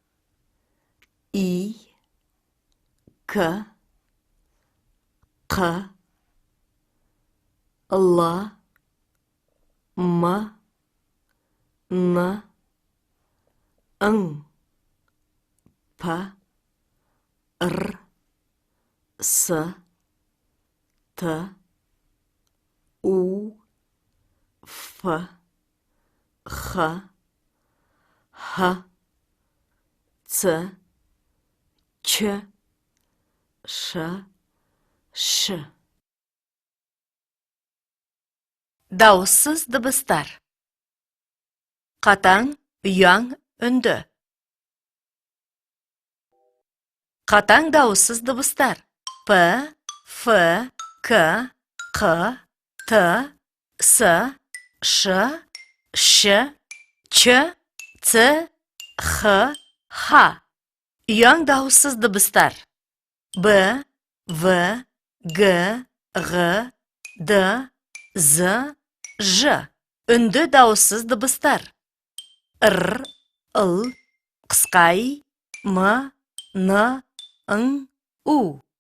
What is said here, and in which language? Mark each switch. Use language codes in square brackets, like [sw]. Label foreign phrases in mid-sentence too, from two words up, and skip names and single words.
[kk] И, К, Қ, Л, М, Н, Ң, П, Р, С, Т, У, Ф, Х, Х, Ц, Ч, Ш, Ш. Дауыссыз дыбыстар. Қатаң, ұяң, үнді. Қатаң дауыссыз дыбыстар. П, Ф, К, Қ, Т, С, Ш, Ш, Ч, Ц, Х, Х. Ұяң дауыссыз дыбыстар. Б, В, Г, Ғ, Д, З, Ж. Үнді дауыссыз дыбыстар. Р, Л, қысқа И, М, Н, Ң, У.